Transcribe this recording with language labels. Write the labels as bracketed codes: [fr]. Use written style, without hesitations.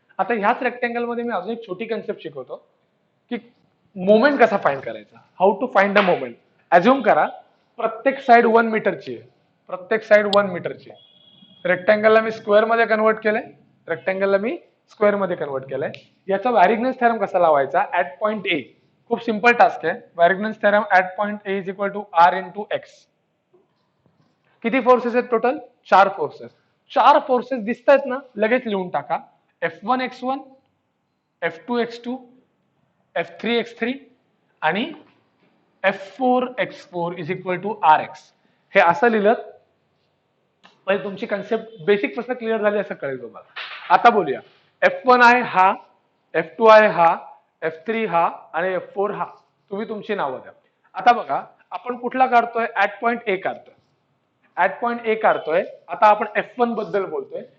[mr] आता ह्याच रेक्टँगल मध्ये मी अजून एक छोटी कन्सेप्ट शिकवतो की मोमेंट कसा फाइंड करायचा. [en] How to find the moment. [mr] Assume करा प्रत्येक साइड 1 मीटरची आहे. प्रत्येक साइड 1 मीटरची आहे. रेक्टँगलला मी स्क्वेअर मध्ये कन्वर्ट केलंय. रेक्टँगलला मी स्क्वेअर मध्ये कन्वर्ट केलंय. याचा वॅरिग्नन्स थेरम कसा लावायचा? [en] At point A. [mr] खूप सिंपल टास्क आहे. [en] Varignon's theorem at point A is equal to R into X. [mr] किती फोर्सेस आहेत टोटल? 4 फोर्सेस. 4 फोर्सेस दिसत आहेत ना, लगेच लिहून टाका. [en] F1 x1, F2 x2, F3 x3 आणि F4 x4 is equal to RX. [mr] हे असं लिहिलं म्हणजे तुमची कन्सेप्ट बेसिक पासून क्लिअर झाली असं कळेल तुम्हाला. आता बोलूया. F1 आहे हा, F2 आहे हा, F3 हा आणि F4 हा. तुम्ही तुमची नावं द्या. आता बघा आपण कुठला काढतोय? ऍट पॉइंट ए काढतोय. ऍट पॉइंट ए काढतोय. आता आपण F1 बद्दल बोलतोय.